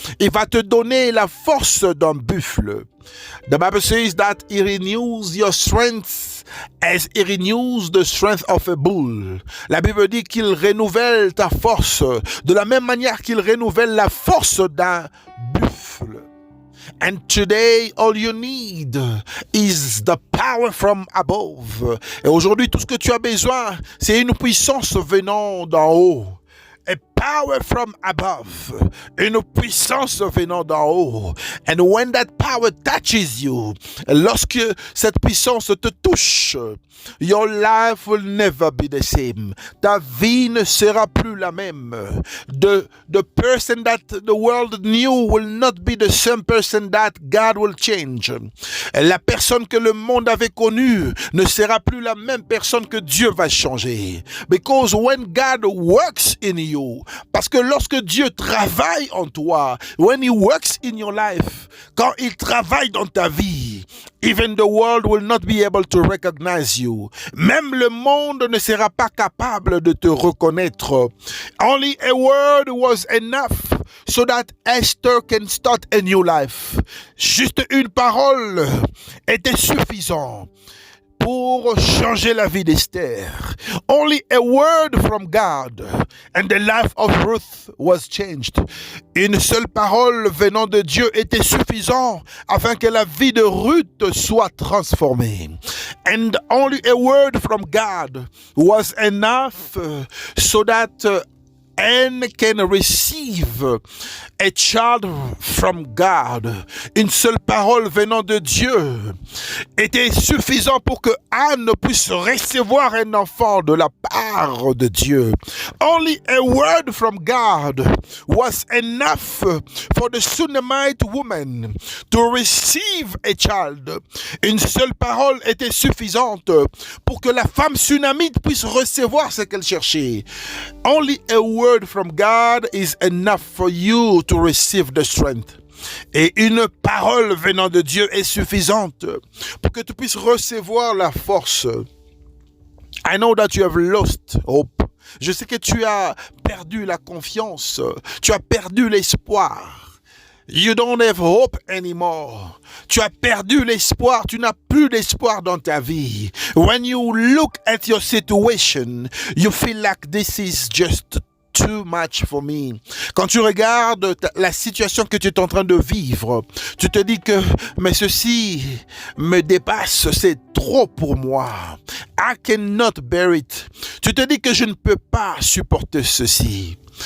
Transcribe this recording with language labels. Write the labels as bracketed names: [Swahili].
[French] Il va te donner la force d'un buffle. [English] The Bible says that He renews your strength as He renews the strength of a bull. [French] La Bible dit qu'il renouvelle ta force de la même manière qu'il renouvelle la force d'un buffle. [English] And today, all you need is the power from above. [French] Et aujourd'hui, tout ce que tu as besoin, c'est une puissance venant d'en haut. [English] A power from above. [French] Une puissance venant d'en haut. [English] And when that power touches you, [French] lorsque cette puissance te touche, [English] your life will never be the same. [French] Ta vie ne sera plus la même. [English] The person that the world knew will not be the same person that God will change. [French] La personne que le monde avait connue ne sera plus la même personne que Dieu va changer. [English] Because when God works in you, [French] parce que lorsque Dieu travaille en toi, [English] when He works in your life, [French] quand il travaille dans ta vie, [English] even the world will not be able to recognize you. [French] Même le monde ne sera pas capable de te reconnaître. [English] Only a word was enough so that Esther can start a new life. [French] Juste une parole était suffisant pour changer la vie d'Esther. [English] Only a word from God and the life of Ruth was changed. [French] Une seule parole venant de Dieu était suffisant afin que la vie de Ruth soit transformée. [English] And only a word from God was enough so that Anne can receive a child from God. [French] Une seule parole venant de Dieu était suffisant pour que Anne puisse recevoir un enfant de la part de Dieu. [English] Only a word from God was enough for the Shunammite woman to receive a child. [French] Une seule parole était suffisante pour que la femme Shunammite puisse recevoir ce qu'elle cherchait. [English] Only a word from God is enough for you to receive the strength. [French] Et une parole venant de Dieu est suffisante pour que tu puisses recevoir la force. [English] I know that you have lost hope. [French] Je sais que tu as perdu la confiance. Tu as perdu l'espoir. [English] You don't have hope anymore. [French] Tu as perdu l'espoir. Tu n'as plus d'espoir dans ta vie. [English] When you look at your situation, you feel like this is just too much for me. [French] Quand tu regardes la situation que tu es en train de vivre, tu te dis que mais ceci me dépasse, c'est trop pour moi. [English] I cannot bear it. [French] Tu te dis que je ne peux pas supporter ceci.